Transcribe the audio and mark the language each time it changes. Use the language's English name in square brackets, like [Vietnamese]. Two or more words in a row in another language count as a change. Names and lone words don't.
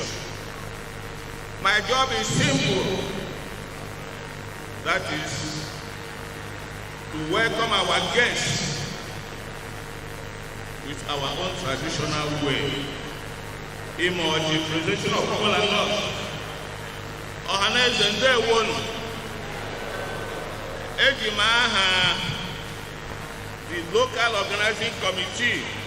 [English] My job is simple. That is to welcome our guests with our own traditional way. Imo, the presentation of kola nut. [Igbo] Ohaneze ndewonu. [English] Ejimaha, the local organizing committee.